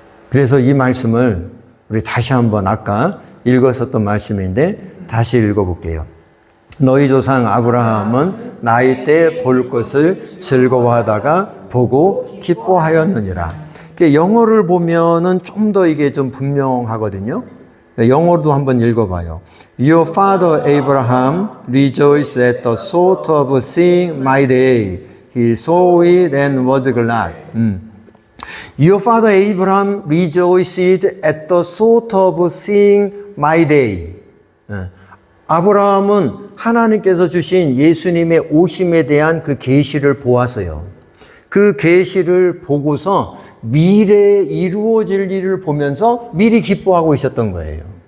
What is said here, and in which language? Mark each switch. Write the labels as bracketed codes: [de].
[ko] 그래서 이 말씀을 우리 다시 한번 아까 읽었었던 말씀인데 다시 읽어볼게요. 너희 조상 아브라함은 나이 때 볼 것을 즐거워하다가 보고 기뻐하였느니라. 영어를 보면은 좀 더 이게 좀 분명하거든요. 영어로도 한번 읽어봐요. [en] Your father Abraham rejoiced at the thought of seeing my day. He saw it and was glad. Your father Abraham rejoiced at the thought of seeing my day. [ko] 아브라함은 하나님께서 주신 예수님의 오심에 대한 그 계시를 보았어요. 그 계시를 보고서 미래에 이루어질 일을 보면서 미리 기뻐하고 있었던 거예요.